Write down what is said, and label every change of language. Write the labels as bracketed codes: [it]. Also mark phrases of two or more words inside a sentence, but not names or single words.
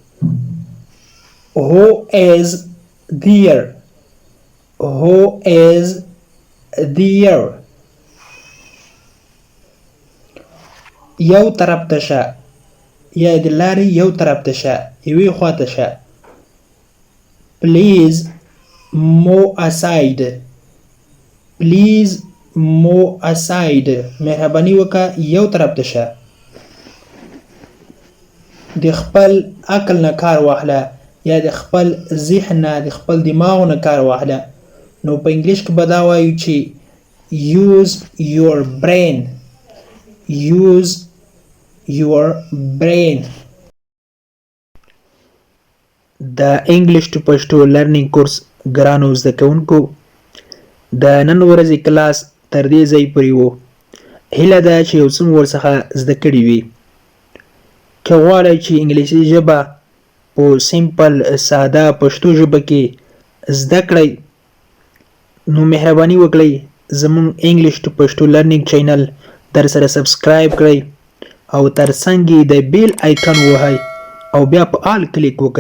[en] Who is there? Who is there? [ps] یو طرف ته شه یا د لارې یو طرف ته شه. یوې خوا ته شه. [en] Please move aside. Please move aside. [ps] مهرباني وکړه یو طرف ته شه. د خپل عقل نه کار واخله یا د خپل ذهن نه د خپل دماغ نه کار واخله. نو په انګلیش کې به دا وایو چې [en] use your brain. Use your brain. [ps] د [en] English to Pashto learning course [ps] ګرانو زده کوونکو د نن ورځې کلاس تر دې ځای پورې و. هیله ده چې یو څه مو ورڅخه زده کړي وي. که غواړئ چې انګلیسي ژبه په سیمپل ساده پښتو ژبه کې زده کړئ نو مهرباني وکړئ زموږ [en] English to Pashto learning channel [ps] در سره سبسکرایب کړئ او ترڅنګ یې د [en] bell icon [ps] ووهئ او بیا په [en] all click [ps] وکړئ.